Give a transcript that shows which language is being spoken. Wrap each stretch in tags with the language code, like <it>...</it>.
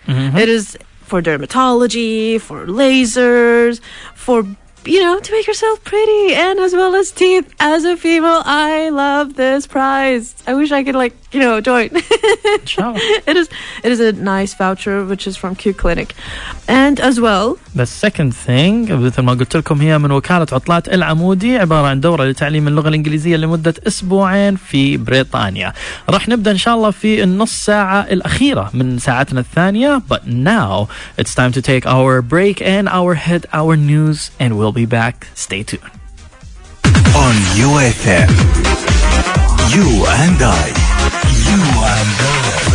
<en>It is for dermatology, for lasers, for, you know, to make yourself pretty, and as well as teeth. As a female, I love this prize. I wish I could, like, you know, join.</en> <it>Ciao.</it> <en>It is a nice voucher which is from Q Clinic. And as well, The second thing</en> <ar>مثل ما قلت لكم هي من وكالة عطلات العمودي، عبارة عن دورة لتعليم اللغة الإنجليزية لمدة أسبوعين في بريطانيا. راح نبدأ إن شاء الله في النص ساعة الأخيرة من ساعتنا الثانية.</ar> <en>But now it's time to take our break and our news, and we'll be back. Stay tuned. On UFM, you and I. You and I.</en>